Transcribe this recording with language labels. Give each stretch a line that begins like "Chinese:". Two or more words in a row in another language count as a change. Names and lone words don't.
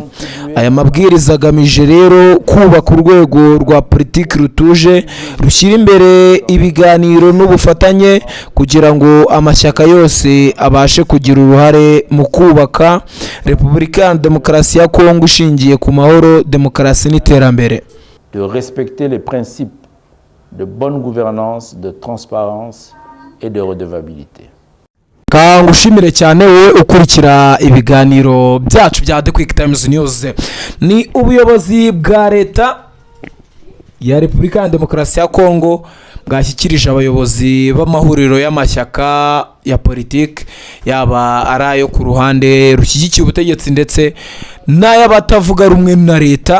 Kinyarwanda: Aya mabwiriza agamije rero kubaka urwego rwa politiki rutuje, rushyira imbere ibiganiro n'ubufatanye kugira ngo amashyaka yose abashe kugira uruhare mu kubaka Repubulika ya Demokarasi ya Kongo ishingiye ku mahoro, demokarasi n'iterambere.
French: De respecter les principes de bonne gouvernance, de transparence et de redevabilité.
Kinyarwanda: Ngushimire cyane we ukurikira ibiganiro byacu bya The Quick Times News. Ni ubuyobozi bwa leta ya Repubulika ya Demokarasi ya Kongo bwashyikirije abayobozi b'amahuriro y'amashyaka ya politiki, yaba ari ayo ku ruhande rushyigikiye ubutegetsi ndetse n'ay'abatavuga rumwe na leta.